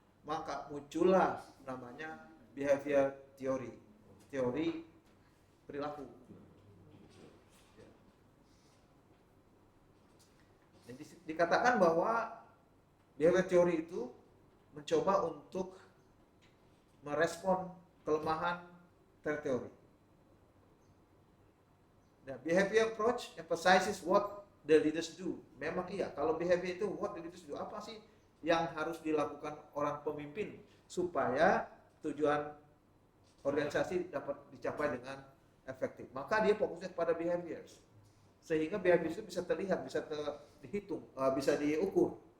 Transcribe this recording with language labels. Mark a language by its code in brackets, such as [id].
[id] Maka muncullah namanya behavior theory, teori perilaku. Jadi dikatakan bahwa behavior theory itu mencoba untuk merespon kelemahan teori. [en] Nah, behavior approach emphasizes what the leaders do. [id] Memang iya, kalau behavior itu [en] what the leaders do, [id] apa sih yang harus dilakukan orang pemimpin supaya tujuan organisasi dapat dicapai dengan efektif. Maka dia fokusnya pada behaviors, sehingga behaviors itu bisa terlihat, bisa dihitung, bisa diukur.